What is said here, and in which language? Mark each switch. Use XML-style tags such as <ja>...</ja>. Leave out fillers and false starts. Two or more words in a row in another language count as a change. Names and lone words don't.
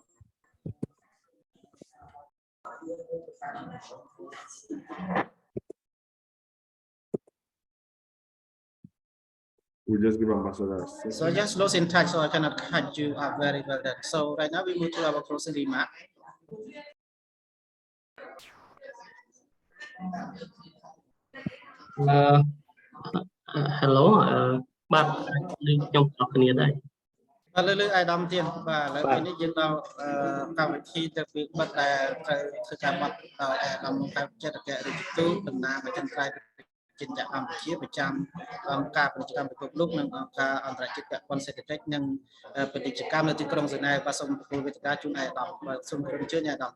<en>We just give Ambassador. So I just lost in touch, so I cannot catch you up very well. So right now we move to our closing remark. Hello, bạn trong học kia đây.</en> <km>លើអាយដាមទៀតបាទឥឡូវពេលនេះយើងដល់កម្មវិធីទៅពីបិទតែត្រូវធ្វើការបាត់ដល់អាយដាមតាមចិត្តកៈរិទ្ធទូតំណាងប្រចាំក្រៃចិញ្ចកម្ពុជាប្រចាំអង្គការពាណិជ្ជកម្មពិភពលោកនិងអង្គការអន្តរជាតិពាក់ព័ន្ធសេដ្ឋកិច្ចនិងពាណិជ្ជកម្មនៅទីក្រុងហ្សឺណែវបាទសូមទទួលវេទិកាជូនអាយដាមបាទសូមអញ្ជើញអាយដាម</km>